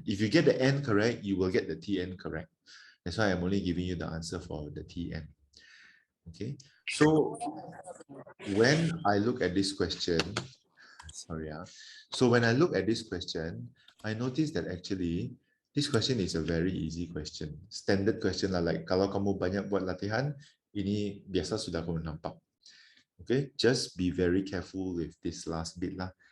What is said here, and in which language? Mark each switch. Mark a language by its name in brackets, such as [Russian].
[English] If you get the n correct, you will get the Tn correct. That's why I'm only giving you the answer for the Tn. Okay, so when I look at this question, sorry, so when I look at this question, I notice that actually this question is a very easy question, standard question lah. [Malay] Like kalau kamu banyak buat latihan, ini biasa sudah kamu nampak. [English] Okay, just be very careful with this last bit lah.